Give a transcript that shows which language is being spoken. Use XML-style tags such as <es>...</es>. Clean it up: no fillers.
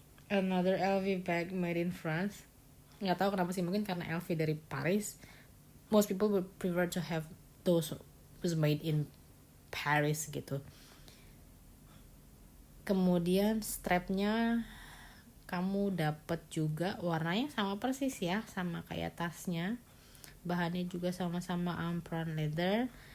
<en>Another LV bag made in France.</en> <id>Nggak tahu kenapa sih, mungkin karena LV dari Paris.</id> <en>Most people would prefer to have those was made in Paris gitu.</en> <id>Kemudian strapnya kamu dapat juga warnanya sama persis ya, sama kayak tasnya. Bahannya juga sama-sama Ampran leather.</id>